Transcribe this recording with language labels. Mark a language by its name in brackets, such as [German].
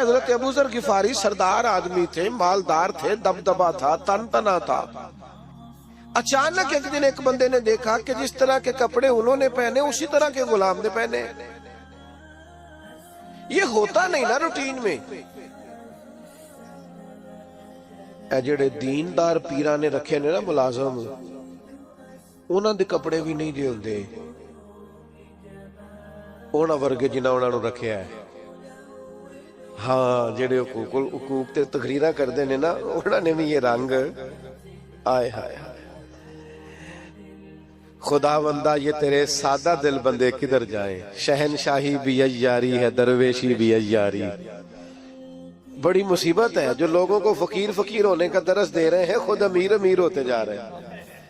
[Urdu] حضرت ابو ذر غفاری سردار آدمی تھے، مالدار تھے، دبدبا تھا، تن تنا تھا. اچانک ایک دن ایک بندے نے دیکھا کہ جس طرح کے کپڑے انہوں نے پہنے اسی طرح کے غلام نے پہنے. یہ ہوتا نہیں نا روٹین میں. [Punjabi] اے جڑے دیندار پیران نے رکھے نے نا ملازم، انہاں دے کپڑے بھی نہیں دے ہوندے انہاں ورگے جنہاں انہاں نو رکھیا ہے. ہاں جڑے حقوق تے تقریراں کردے نے نا انہاں نے بھی یہ رنگ. [Urdu] آئے ہائے خدا بندہ یہ تیرے سادہ دل بندے کدھر جائیں. شہنشاہی بھی عیاری ہے، درویشی بھی عیاری. بڑی مصیبت ہے جو لوگوں کو فقیر فقیر ہونے کا درس دے رہے ہیں، خود امیر امیر ہوتے جا رہے ہیں.